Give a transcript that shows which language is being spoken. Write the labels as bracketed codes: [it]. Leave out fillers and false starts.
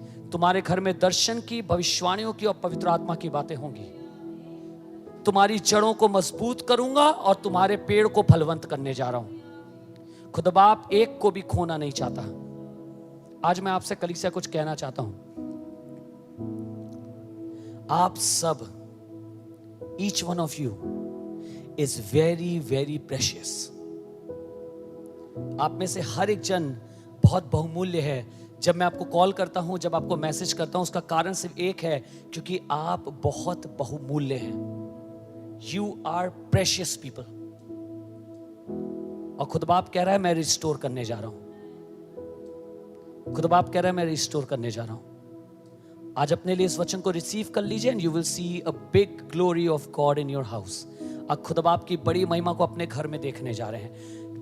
[hi] तुम्हारे घर में दर्शन की, भविष्यवाणियों की और पवित्र आत्मा की बातें होंगी। तुम्हारी जड़ों को मजबूत करूंगा और तुम्हारे पेड़ को फलवंत करने जा रहा हूं। खुदा बाप एक को भी खोना नहीं चाहता। आज मैं आपसे कलीसिया कुछ कहना चाहता हूं। आप सब, [en] each one of you is very very precious. [hi] आप में से हर एक जन बहुत बहुमूल्य है। जब मैं आपको कॉल करता हूं, जब आपको मैसेज करता हूं, उसका कारण सिर्फ एक है, क्योंकि आप बहुत बहुमूल्य हैं। [en] You are precious people. [hi] और खुदा बाप कह रहा है मैं रिस्टोर करने जा रहा हूं। खुदा बाप कह रहा है मैं रिस्टोर करने जा रहा हूं। आज अपने लिए इस वचन को रिसीव कर लीजिए [en] And you will see a big glory of God in your house. [hi] अब खुदा बाप की बड़ी महिमा को अपने घर में देखने जा रहे हैं।